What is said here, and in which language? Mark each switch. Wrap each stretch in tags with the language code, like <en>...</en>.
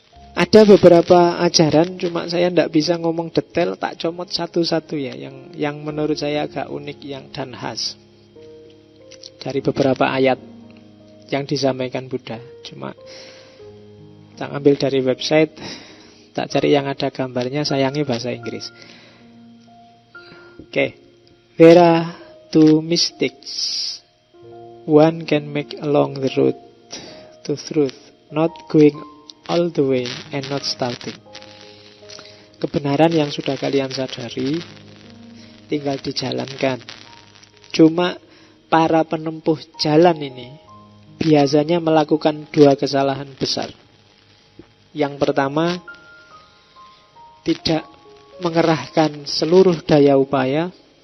<id>Ada beberapa ajaran, cuma saya tidak bisa ngomong detail, tak comot satu-satu ya, yang menurut saya agak unik dan khas dari beberapa ayat yang disampaikan Buddha. Cuma tak ambil dari website, tak cari yang ada gambarnya, sayangi bahasa Inggris. Oke.</id> <en>There are two mistakes one can make along the road to truth, not going all the way and not starting.</en> <id>Kebenaran yang sudah kalian sadari tinggal dijalankan. Cuma para penempuh jalan ini biasanya melakukan dua kesalahan besar. Yang pertama, tidak mengerahkan seluruh daya upaya.</id>